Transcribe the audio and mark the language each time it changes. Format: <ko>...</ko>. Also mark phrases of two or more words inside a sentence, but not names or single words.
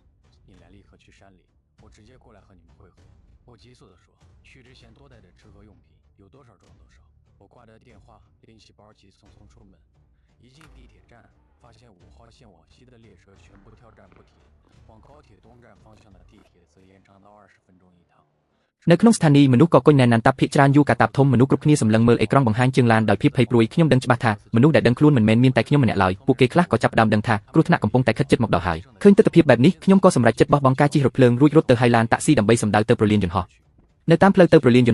<zh>你俩立刻去山里，我直接过来和你们会合。我急速地说，去之前多带点吃喝用品，有多少装多少。我挂掉电话，拎起包急匆匆出门。一进地铁站，发现5号线往西的列车全部跳站不停，往高铁东站方向的地铁则延长到20分钟一趟。</zh> <km>នៅក្នុងស្ថានីយ៍មនុស្សក៏កុញណែនណាន់តាប់ភាគច្រើនយូរកាតាប់ធំមនុស្សគ្រប់គ្នាសម្លឹងមើលអេក្រង់បង្ហាញជើងឡានដោយភាពភ័យព្រួយខ្ញុំដឹងច្បាស់ថាមនុស្សដែលដឹងខ្លួនមិនមែនមានតែខ្ញុំម្នាក់ឡើយពួកគេខ្លះក៏ចាប់ផ្ដើមដឹងថាគ្រោះ ថ្នាក់កំពុងតែខិតជិតមកដល់ហើយឃើញទស្សនវិជ្ជាបែបនេះខ្ញុំក៏សម្រេចចិត្តបោះបង់ការជិះរថភ្លើងរួចរត់ទៅហើយឡានតាក់ស៊ីដើម្បីសម្ដៅទៅប្រលានយន្តហោះនៅតាមផ្លូវទៅប្រលានយ</km>